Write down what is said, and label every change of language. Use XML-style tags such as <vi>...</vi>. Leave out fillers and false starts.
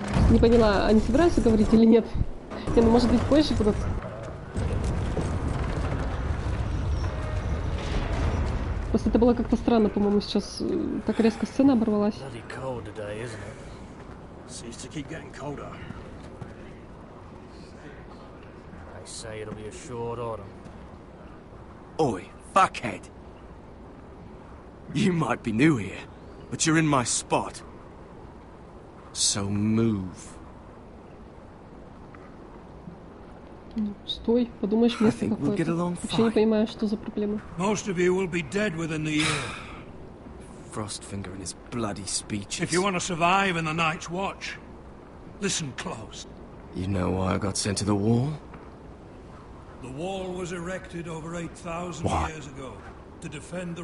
<ru>Не поняла, они собираются говорить или нет? Не, ну может быть позже будут. Просто это было как-то странно, по-моему, сейчас так резко сцена оборвалась.</ru> <en>Seems to keep getting colder. They say it'll be a short autumn. Oi, fuckhead. You might be new here, but you're in my spot. So move.</en> <ru>Стой, подумаешь, место какое-то. Вообще не понимаю, что за проблема.</ru> <en>Most of you will be dead within the year. Frostfinger and his bloody speeches. If you want to survive in the Night's Watch, listen close. You know why I got sent to the wall? The wall was erected over 8,000 years ago to defend the</en>